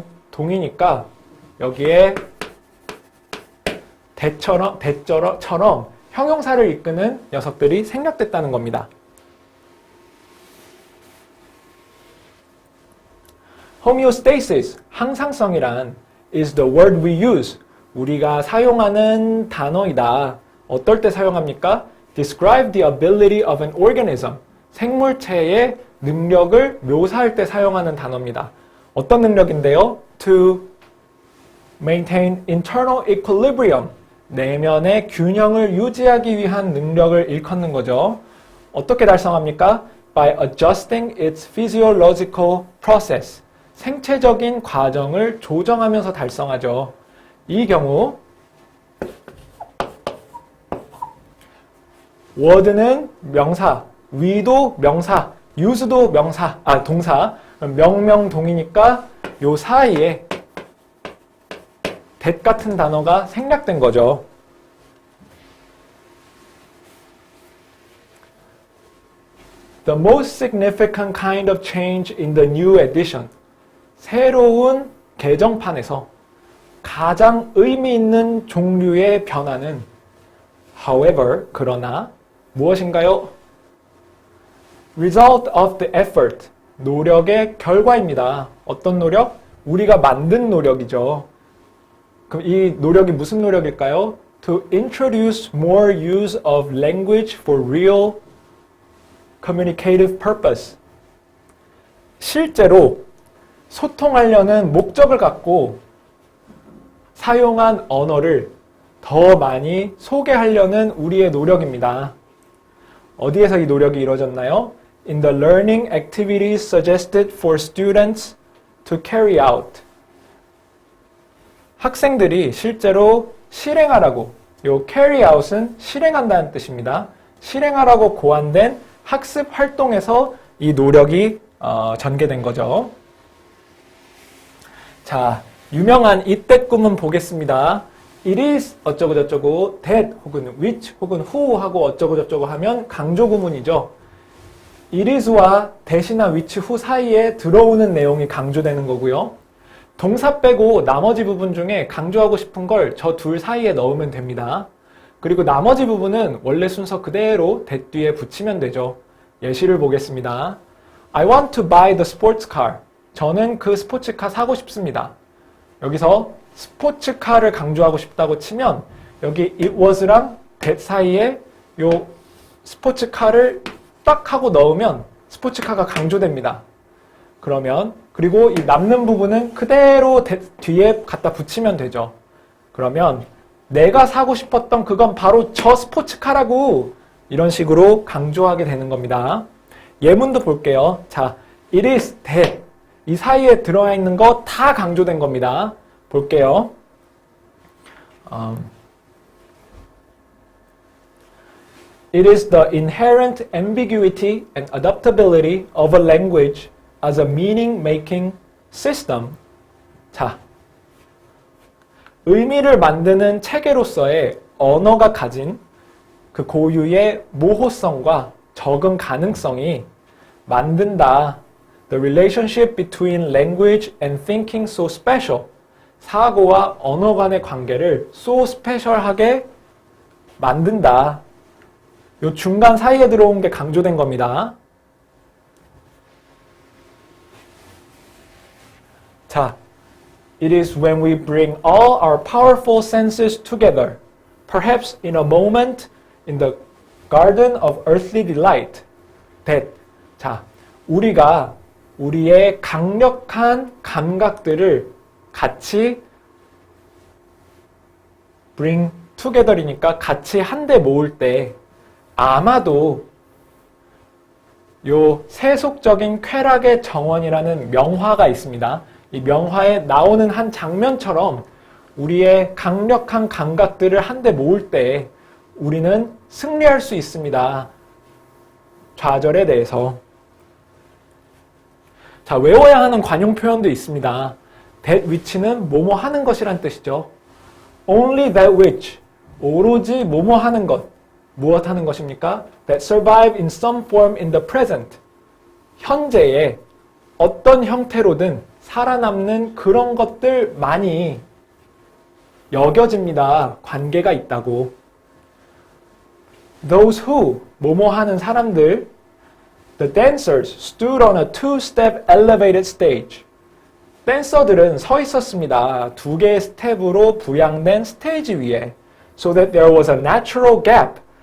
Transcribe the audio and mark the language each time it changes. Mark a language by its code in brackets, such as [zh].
[ko] 동이니까 여기에 대처럼 형용사를 이끄는 녀석들이 생략됐다는 겁니다. [en] homeostasis, [ko] 항상성이란 [en] is the word we use, [ko] 우리가 사용하는 단어이다. 어떨 때 사용합니까? [en] describe the ability of an organism, [ko] 생물체의 능력을 묘사할 때 사용하는 단어입니다. 어떤 능력인데요? [en] to maintain internal equilibrium, [ko] 내면의 균형을 유지하기 위한 능력을 일컫는 거죠. 어떻게 달성합니까? [en] by adjusting its physiological process, [ko] 생체적인 과정을 조정하면서 달성하죠. 이 경우 word는 명사, we도 명사, use도 동사, 명명동이니까 요 사이에 that 같은 단어가 생략된 거죠. [en] The most significant kind of change in the new edition. [ko] 새로운 개정판에서 가장 의미 있는 종류의 변화는 however, 그러나 무엇인가요? [en] result of the effort, [ko] 노력의 결과입니다. 어떤 노력? 우리가 만든 노력이죠. 그럼 이 노력이 무슨 노력일까요? [en] To introduce more use of language for real communicative purpose. [ko] 실제로 소통하려는 목적을 갖고 사용한 언어를 더 많이 소개하려는 우리의 노력입니다. 어디에서 이 노력이 이루어졌나요? [en] In the learning activities suggested for students to carry out. [ko] 학생들이 실제로 실행하라고, 요 carry out은 실행한다는 뜻입니다. 실행하라고 고안된 학습 활동에서 이 노력이 전개된 거죠. 자, 유명한 이때 꿈은 보겠습니다. It is 어쩌고 저쩌고 that 혹은 which 혹은 who 하고 어쩌고 저쩌고 하면 강조 구문이죠. It is와 that이나 which, who 사이에 들어오는 내용이 강조되는 거고요. 동사 빼고 나머지 부분 중에 강조하고 싶은 걸 저 둘 사이에 넣으면 됩니다. 그리고 나머지 부분은 원래 순서 그대로 that 뒤에 붙이면 되죠. 예시를 보겠습니다. [en] I want to buy the sports car. [ko] 저는 그 스포츠카 사고 싶습니다. 여기서 스포츠카를 강조하고 싶다고 치면 여기 it was랑 that 사이에 요 스포츠카를 딱 하고 넣으면 스포츠카가 강조됩니다. 그러면 그리고 이 남는 부분은 그대로 뒤에 갖다 붙이면 되죠. 그러면 내가 사고 싶었던 그건 바로 저 스포츠카라고 이런 식으로 강조하게 되는 겁니다. 예문도 볼게요. 자, [en] it is that. [ko] 이 사이에 들어가 있는 거 다 강조된 겁니다. 볼게요. [en] It is the inherent ambiguity and adaptability of a language as a meaning-making system. [ko] 자, 의미를 만드는 체계로서의 언어가 가진 그 고유의 모호성과 적응 가능성이 만든다. [en] The relationship between language and thinking so special. [ko] 사고와 언어 간의 관계를 so special하게 만든다. 요 중간 사이에 들어온 게 강조된 겁니다. [en] 자, it is when we bring all our powerful senses together, perhaps in a moment in the garden of earthly delight, that, [ko] 자, 우리가 우리의 강력한 감각들을 같이 bring together이니까 같이 한데 모을 때 아마도 요 세속적인 쾌락의 정원이라는 명화가 있습니다. 이 명화에 나오는 한 장면처럼 우리의 강력한 감각들을 한데 모을 때 우리는 승리할 수 있습니다. 좌절에 대해서. 자, 외워야 하는 관용 표현도 있습니다. that which는 뭐뭐 하는 것이란 뜻이죠. [en] only that which, [ko] 오로지 뭐뭐 하는 것. 무엇 하는 것입니까? [en] that survive in some form in the present. [ko] 현재에 어떤 형태로든 살아남는 그런 것들만이 여겨집니다. 관계가 있다고. [en] Those who, [ko] 뭐뭐 하는 사람들, [en] the dancers stood on a two-step elevated stage. [ko] 댄서들은 서 있었습니다. 두 개의 스텝으로 부양된 스테이지 위에. [en] So that there was a natural gap.